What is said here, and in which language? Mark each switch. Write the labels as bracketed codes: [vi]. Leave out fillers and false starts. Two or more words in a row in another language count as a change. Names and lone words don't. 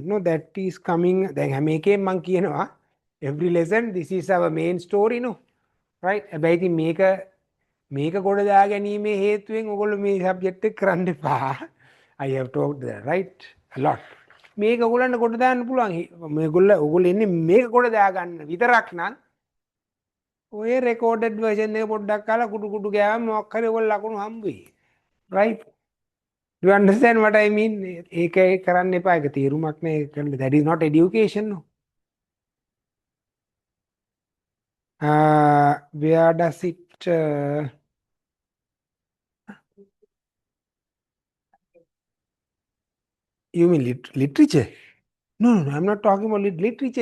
[en] No, that is coming. Every lesson, this is our main story, no, right? About the [si] මේක ගොඩ දා ගැනීමේ හේතුවෙන් ඔයගොල්ලෝ මේ subject එක කරන්න එපා. [en] I have talked that, right? A lot. [si] මේක ඔයගොල්ලන්ට කොට දාන්න පුළුවන්. ඔයගොල්ලෝ ඉන්නේ මේක කොට දාගන්න විතරක් නම් ඔය [en] recorded version [si] එක පොඩ්ඩක් අහලා කුඩු කුඩු ගෑවම මොකක් හරි ඔයගොල්ලෝ ලකුණු හම්බ වෙයි. [en] right? Do you understand what I mean? [si] ඒක කරන්න එපා. ඒක තේරුමක් නෑ කරන්න. [en] That is not education. No. Where does it you mean literature? No, I'm not talking about literature.